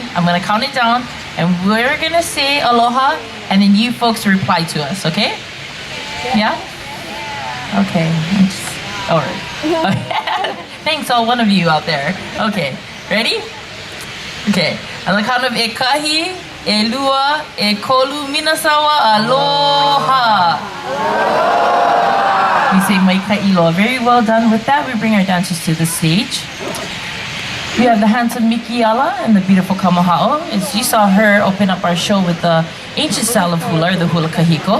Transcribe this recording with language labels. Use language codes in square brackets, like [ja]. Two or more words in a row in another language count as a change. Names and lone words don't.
[en] I'm gonna count it down and we're gonna say aloha and then you folks reply to us, okay? Yeah? Okay. All right. Okay. Thanks, all one of you out there. Okay, ready? Okay. On the count of [haw] e kahi, e lua, e kolu, [en] minasawa, aloha. We say [haw] maika iloa. [en] Very well done. With that, we bring our dancers to the stage. We have the handsome Miki Ala and the beautiful Kamahao. As you saw her open up our show with the ancient style of hula, or the [haw] hula kahiko.